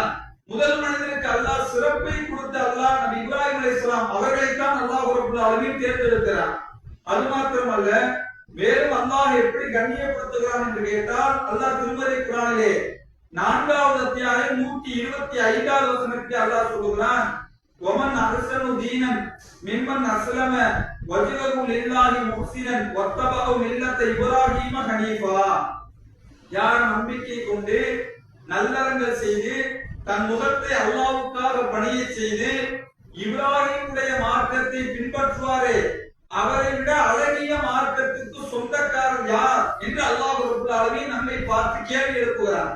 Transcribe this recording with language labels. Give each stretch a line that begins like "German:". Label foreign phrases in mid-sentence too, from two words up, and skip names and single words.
Tamil: முதல் மனிதருக்கு அல்லாஹ் சிறப்பை கொடுத்து அல்லாஹ் நபி இப்ராஹிம் அலைஹிஸ்ஸலாம் அவர்களைத்தான்
Arabic: الله رب العالمين
Tamil: தேர்ந்தெடுக்கிறார். அது மாத்திரமல்ல, மேலும் அல்லாஹ் எப்படி கண்ணியப்படுத்துகிறான் என்று கேட்டால், அல்லாஹ் திருமறை குர்ஆனிலே 4வது அத்தியாயம் 125வது வசனத்தில் அல்லாஹ் சொல்கிறான்,
Arabic: وَمَنْ أَحْسَنُ دِينًا مِمَّنْ أَسْلَمَ وَجْهَهُ لِلَّهِ مُحْسِنًا وَاتَّبَعَ مِلَّةَ إِبْرَاهِيمَ حَنِيفًا.
Tamil: யார் நம்பிக்கை கொண்டு நல்லறங்கள் செய்து தன் முகத்தை அல்லாஹ்வுக்காக பணிய செய்து இப்ராஹிமுடைய மார்க்கத்தை பின்பற்றுவாரே, அவரை விட அழகிய மார்க்கத்துக்கு சொந்தக்காரர் யார் என்று
Arabic: الله رب العالمين
Tamil: நம்மை பார்த்து கேள்வி எழுப்புகிறார்.